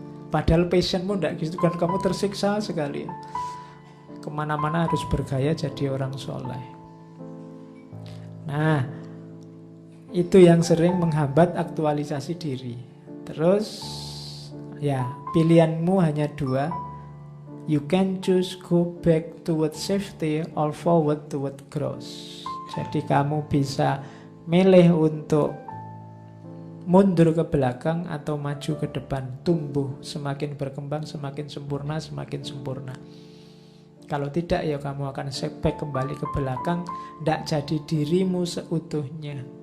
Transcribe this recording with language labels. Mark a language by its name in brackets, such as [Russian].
[Indonesian] Padahal passionmu enggak gitu kan, kamu tersiksa sekali. Kemana-mana harus bergaya jadi orang soleh. Nah, itu yang sering menghambat aktualisasi diri. Terus, ya, pilihanmu hanya dua. [English] You can choose go back toward safety or forward toward growth. [Indonesian] Jadi kamu bisa milih untuk mundur ke belakang atau maju ke depan. Tumbuh, semakin berkembang, semakin sempurna, semakin sempurna. Kalau tidak, ya kamu akan setback kembali ke belakang. Tidak jadi dirimu seutuhnya.